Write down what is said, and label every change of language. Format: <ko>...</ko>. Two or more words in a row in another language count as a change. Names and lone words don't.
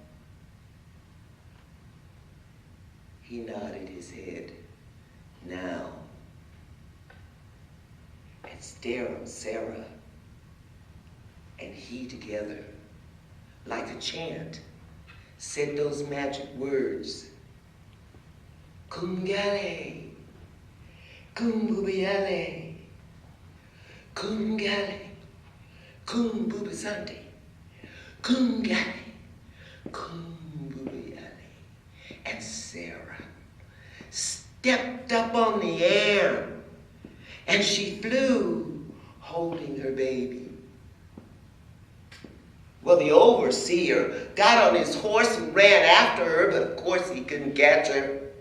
<en>He nodded his head. "Now." And stared at Sarah and he together, like a chant, said those magic words. "Kungale, kumbubiale, kungale, kumbubisante, kungale, kumbubiale." And Sarah stepped up on the air and she flew, holding her baby. Well, the overseer got on his horse and ran after her, but of course he couldn't catch her.</en>